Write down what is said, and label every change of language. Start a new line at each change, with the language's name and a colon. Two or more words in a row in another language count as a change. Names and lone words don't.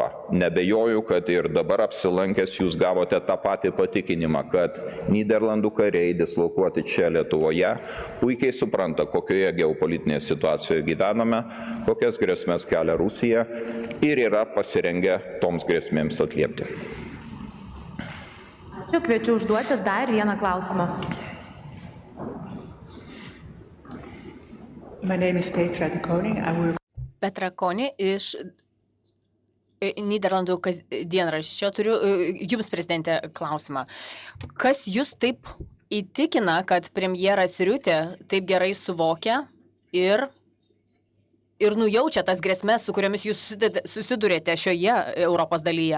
Lithuanian: Nebejoju, kad ir dabar apsilankęs jūs gavote tą patį patikinimą, kad Nyderlandų kariai dislokuoti čia Lietuvoje puikiai supranta, kokioje geopolitinėje situacijoje gyvename, kokias grėsmės kelia Rusija ir yra pasirengę toms grėsmėms atliepti. Kviečiu užduoti dar vieną klausimą.
English: My name is Petra de Koning. I work
Lithuanian: Petra Koni iš Nyderlandų dienraščio. Turiu jums, prezidente, klausimą. Kas jūs taip įtikina, kad premjeras Riutė taip gerai suvokia ir nujaučia tas grėsmes, su kuriomis jūs susidurėte šioje Europos dalyje?